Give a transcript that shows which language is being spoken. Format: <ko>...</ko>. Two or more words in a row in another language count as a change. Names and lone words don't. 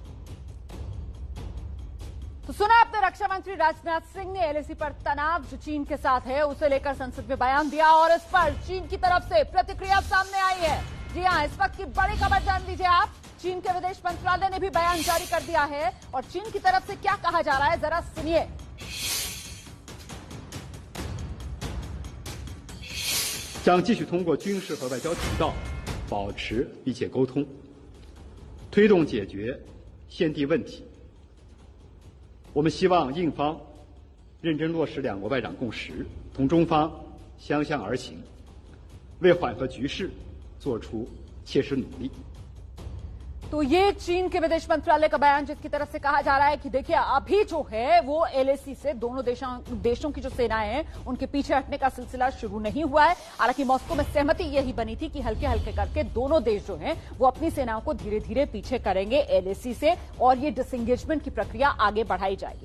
<hi>तो सुना आपने रक्षा मंत्री राजनाथ सिंह ने एलएसी पर तनाव जो चीन के साथ है उसे लेकर संसद में बयान दिया और इस पर चीन की तरफ से प्रतिक्रिया सामने आई है। जी हां, इस वक्त की बड़ी खबर जान लीजिए आप। चीन के विदेश मंत्रालय ने भी बयान जारी कर दिया है और चीन की तरफ से क्या कहा जा रहा है जरा सुनिए।</hi> <zh>将继续通过军事和外交渠道保持密切沟通，推动解决现地问题。我们希望印方认真落实两国外长共识，同中方相向而行，为缓和局势做出切实努力。</zh> <hi>तो ये चीन के विदेश मंत्रालय का बयान जिसकी तरफ से कहा जा रहा है कि देखिए अभी जो है वो एलएसी से दोनों देशों की जो सेनाएं हैं उनके पीछे हटने का सिलसिला शुरू नहीं हुआ है। हालांकि मॉस्को में सहमति यही बनी थी कि हल्के हल्के करके दोनों देश जो हैं वो अपनी सेनाओं को धीरे धीरे पीछे करेंगे एलएसी से और ये डिसएंगेजमेंट की प्रक्रिया आगे बढ़ाई जाएगी।</hi>